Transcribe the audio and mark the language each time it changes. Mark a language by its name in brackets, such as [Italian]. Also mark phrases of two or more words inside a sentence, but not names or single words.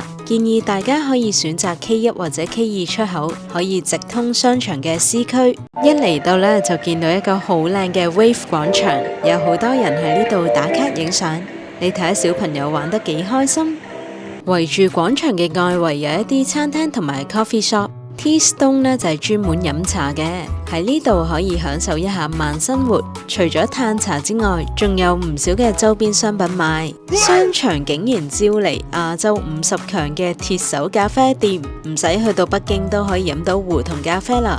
[Cantonese] 建議大家可以選擇 K1 或者 K2 出口，可以直通商場嘅 C 區。一嚟到呢，就見到一個好靚嘅 Wave 廣場，有好多人喺呢度打卡影相。你睇下小朋友玩得幾開心。圍住廣場嘅外圍有一啲餐廳同埋 [English] coffee shop。 [Cantonese] Tea Stone 呢就係專門飲茶嘅，喺呢度可以享受一下慢生活。除咗嘆茶之外，仲有唔少嘅周邊商品賣。商場竟然招嚟亞洲50強嘅鐵手咖啡店，唔使去到北京都可以飲到胡同咖啡啦。